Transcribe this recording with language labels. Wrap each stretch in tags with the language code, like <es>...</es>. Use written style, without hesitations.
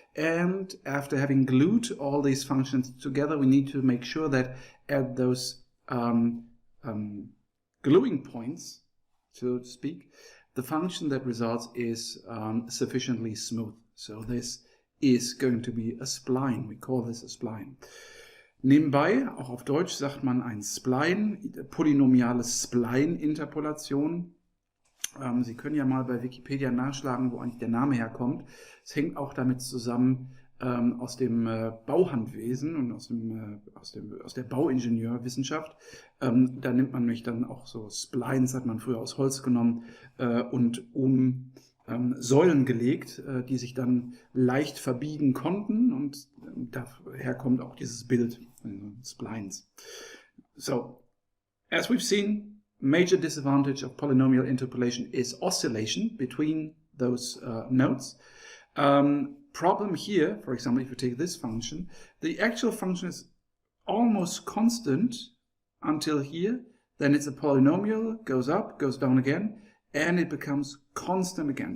<en>And after having glued all these functions together, we need to make sure that at those gluing points, so to speak, the function that results is sufficiently smooth. So this is going to be a spline. We call this a spline.</en> <de>Nebenbei, auch auf Deutsch sagt man ein Spline, polynomiale Spline-Interpolation. Sie können ja mal bei Wikipedia nachschlagen, wo eigentlich der Name herkommt. Es hängt auch damit zusammen aus dem Bauhandwesen und aus der Bauingenieurwissenschaft. Da nimmt man nämlich dann auch so Splines, hat man früher aus Holz genommen und um Säulen gelegt, die sich dann leicht verbiegen konnten, und daher kommt auch dieses Bild, Splines.</de> <en>So, as we've seen, major disadvantage of polynomial interpolation is oscillation between those nodes. Problem here, for example, if you take this function, the actual function is almost constant until here, then it's a polynomial, goes up, goes down again, and it becomes constant again.</en>